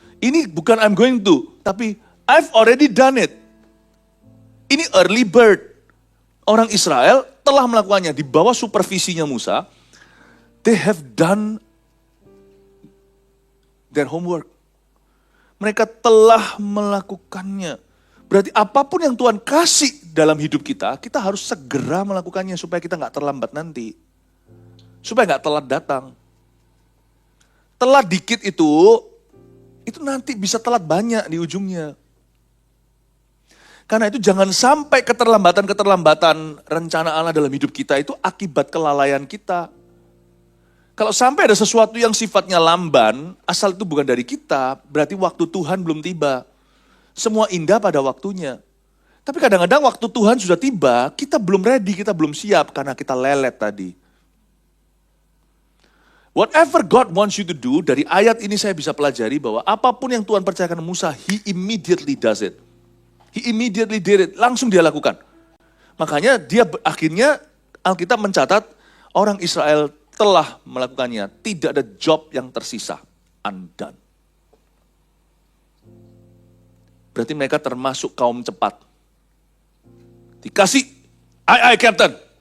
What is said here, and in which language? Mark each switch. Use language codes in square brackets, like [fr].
[id] Ini bukan [en] I'm going to, [id] tapi [en] I've already done it. [id] Ini [en] early bird. [id] Orang Israel telah melakukannya di bawah supervisinya Musa. [en] They have done their homework. [id] Mereka telah melakukannya. Berarti apapun yang Tuhan kasih dalam hidup kita, kita harus segera melakukannya supaya kita nggak terlambat nanti. Supaya nggak telat datang. Telat dikit itu nanti bisa telat banyak di ujungnya. Karena itu jangan sampai keterlambatan rencana Allah dalam hidup kita itu akibat kelalaian kita. Kalau sampai ada sesuatu yang sifatnya lamban, asal itu bukan dari kita, berarti waktu Tuhan belum tiba. Semua indah pada waktunya. Tapi kadang-kadang waktu Tuhan sudah tiba, kita belum [en] ready, [id] kita belum siap karena kita lelet tadi. [en] Whatever God wants you to do, [id] dari ayat ini saya bisa pelajari bahwa apapun yang Tuhan percayakan Musa, [en] He immediately does it. He immediately did it, [id] langsung dia lakukan. Makanya dia akhirnya Alkitab mencatat orang Israel telah melakukannya. Tidak ada job yang tersisa, [en] undone. [id] Berarti mereka termasuk kaum cepat. Dikasih, [en] aye Captain.